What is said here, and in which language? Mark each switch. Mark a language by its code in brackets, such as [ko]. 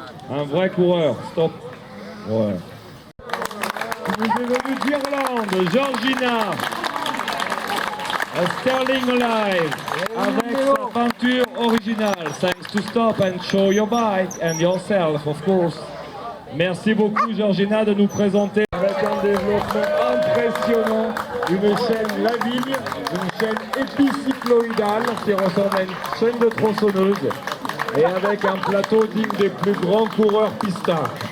[fr] Un vrai coureur, stop. Ouais. Nous est venu d'Irlande, Georgina. A Sterling Alive, avec sa peinture originale. [en] Thanks to stop and show your bike and yourself, of course. [fr] Merci beaucoup, Georgina, de nous présenter avec un développement impressionnant, une chaîne Lavigne, une chaîne épicycloïdale qui ressemble à une chaîne de tronçonneuse. Et avec un plateau digne des plus grands coureurs pistards.